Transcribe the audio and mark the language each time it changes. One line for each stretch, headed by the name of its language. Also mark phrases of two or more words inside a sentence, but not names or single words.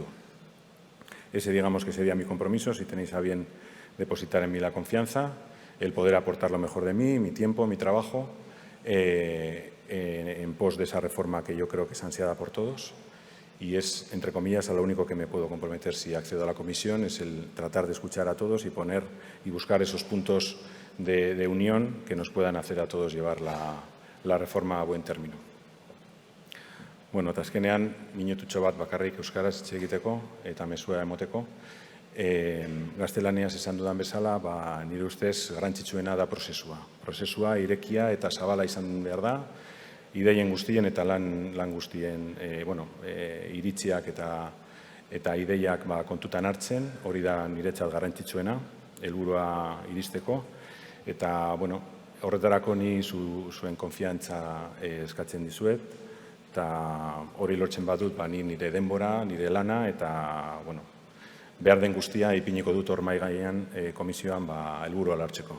Spanish: Ese, digamos, que sería mi compromiso, si tenéis a bien depositar en mí la confianza, el poder aportar lo mejor de mí, mi tiempo, mi trabajo, en pos de esa reforma que yo creo que es ansiada por todos. Y es, entre comillas, a lo único que me puedo comprometer si accedo a la comisión, es el tratar de escuchar a todos y buscar esos puntos de unión que nos puedan hacer a todos llevar la reforma a buen término.
Basque: Bueno, eta azkenean, minututxo bat bakarrik euskaraz hitz egiteko eta mezua emoteko. Gaztelaniaz esan dudan bezala, nire ustez garrantzitsuena da prozesua. Prozesua irekia eta zabala izan behar da, ideien guztien eta lan guztien iritziak eta ideiak kontutan hartzen, hori da niretzat garrantzitsuena, helburua iristeko, eta horretarako ni zuen konfiantza eskatzen dizuet, eta hori lortzen badut ni nire denbora, nire lana, eta behar den guztia ipiniko dut hor mahai gainean komisioan helburua lortzeko.